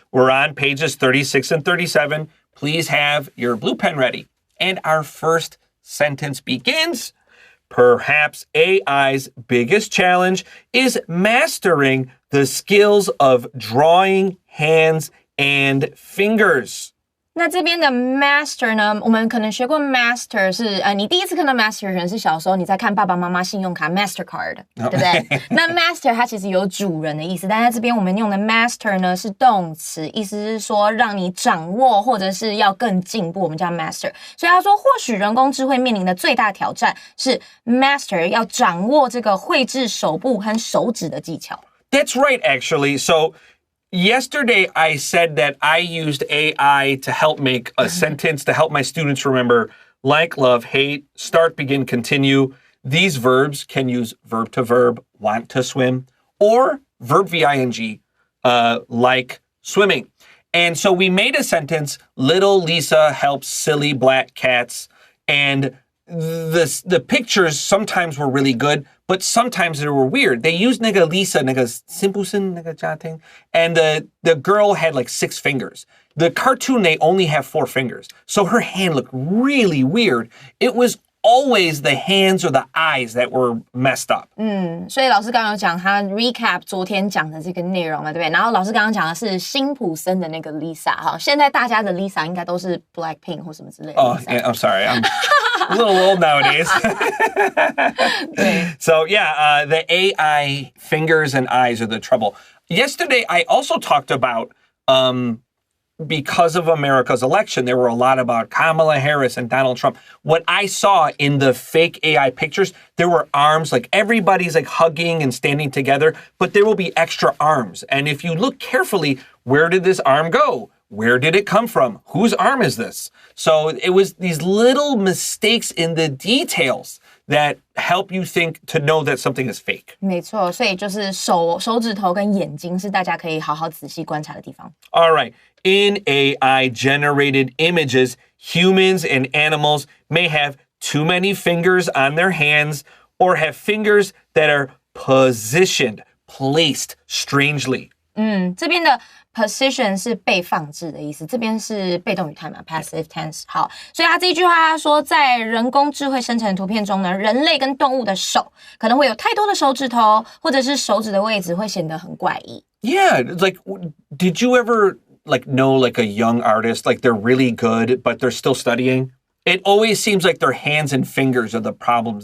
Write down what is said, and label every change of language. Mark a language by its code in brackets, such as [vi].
[en] We're on pages 36 and 37. Please have your blue pen ready. And our first sentence begins, perhaps AI's biggest challenge is mastering the skills of drawing hands and fingers. [zh] 那这边的 master 呢，我们可能学过 master 是你第一次看到 master 可能是小时候你在看爸爸妈妈信用卡 Mastercard， 对不对？那 master 它其实有主人的意思，但在这边我们用的 master 呢是动词，意思是说让你掌握或者是要更进步，我们叫 master。所以他说，或许人工智慧面临的最大挑战是 master 要掌握这个绘制手部和手指的技巧。 [en] That's right, actually. So,Yesterday, I said that I used AI to help make a sentence to help my students remember like, love, hate, start, begin, continue. These verbs can use verb to verb, want to swim, or verb VING, like swimming. And so we made a sentence, little Lisa helps silly black cats. And the pictures sometimes were really good, but sometimes they were weird. They used nigga Lisa, nigga Simpleson, nigga Jating, and the girl had like 6 fingers. The cartoon, they only have 4 fingers. So her hand looked really weird. It was always the hands or the eyes that were messed up. [zh] 所以老师刚刚有讲他 recap 昨天讲的这个内容嘛，对不对？然后老师刚刚讲的是辛普森的那个 Lisa 哈，现在大家的 Lisa 应该都是 Blackpink 或什么之类的。 [en] Oh, yeah, I'm sorry. I'm a little old nowadays. So yeah, the AI fingers and eyes are the trouble. Yesterday, I also talked about because of America's election, there were a lot about Kamala Harris and Donald Trump. What I saw in the fake AI pictures, there were arms, like everybody's like hugging and standing together, but there will be extra arms. And if you look carefully, where did this arm go? Where did it come from? Whose arm is this? So it was these little mistakes in the details that help you think to know that something is fake. [zh] 没错，所以就是手指头跟眼睛是大家可以好好仔细观察的地方。 [en] All right. In AI-generated images, humans and animals may have too many fingers on their hands or have fingers that are positioned, placed strangely. [zh] 这边的 position 是被放置的意思，这边是被动语态嘛 ，passive tense。好，所以他这一句话他说，在人工智慧生成的图片中呢，人类跟动物的手可能会有太多的手指头，或者是手指的位置会显得很怪异。 [en] Yeah, like, did you ever know like a young artist, like they're really good, but they're still studying? It always seems like their hands and fingers are the problems.